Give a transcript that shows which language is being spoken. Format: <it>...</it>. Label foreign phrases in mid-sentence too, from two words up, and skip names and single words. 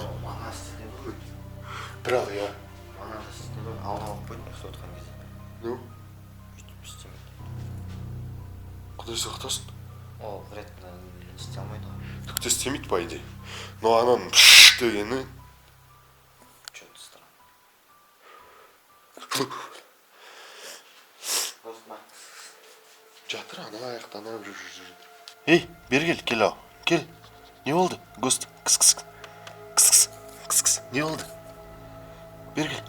<kk>Мана істеді ғой. Бірақ, я. Мана істеді ғой. Алдын алып қойдым, ұқсап отқан кезде.</kk> <ru>Ну?</ru> <kk>Бүйтіп істемейді. Құдай сақтасын. Ол рет істей алмайды ғой. Түкті істемейді,</kk> <ru>по идее. Но ананың дегені... Что-то странно.</ru> <kk>Жатыр, ана аяқта, ана жүр. Ей, бері кел, ау. Кел. Не болды? Гост, кыс. Не болды? Бері кел.</kk>